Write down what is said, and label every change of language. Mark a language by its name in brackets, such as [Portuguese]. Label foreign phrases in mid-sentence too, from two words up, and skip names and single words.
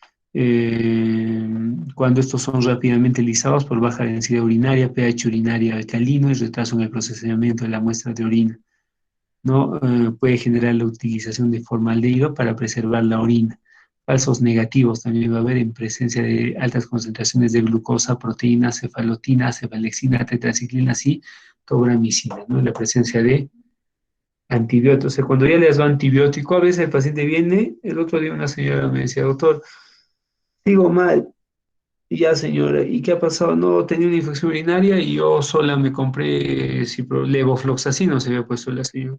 [Spanish] Cuando estos son rápidamente lisados por baja densidad urinaria, pH urinaria alcalino y retraso en el procesamiento de la muestra de orina, ¿no? Puede generar la utilización de formaldehído para preservar la orina. Falsos negativos también va a haber en presencia de altas concentraciones de glucosa, proteína, cefalotina, cefalexina, tetraciclina y tobramicina, ¿no? En la presencia de antibióticos. O sea, cuando ya le das antibiótico, a veces el paciente viene, el otro día una señora me decía, doctor, sigo mal. Y ya, señora, ¿y qué ha pasado? No, tenía una infección urinaria y yo sola me compré levofloxacino, se había puesto la señora.